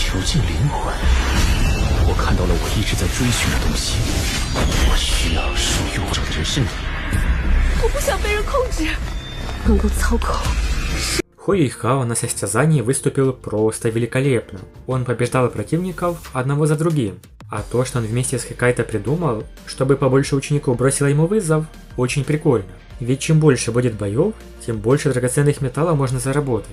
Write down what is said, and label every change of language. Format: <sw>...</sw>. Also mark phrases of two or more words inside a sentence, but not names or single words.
<zh>属性灵魂，我看到了我一直在追寻的东西。我需要属于我的是你。我不想被人控制，能够操控。</zh> <ru>Хуэйхао на состязании выступил просто великолепно. Он побеждал противников одного за другим. А то, что он вместе с Хикайто придумал, чтобы побольше учеников бросило ему вызов, очень прикольно. Ведь чем больше будет боев, тем больше драгоценных металлов можно заработать.</ru>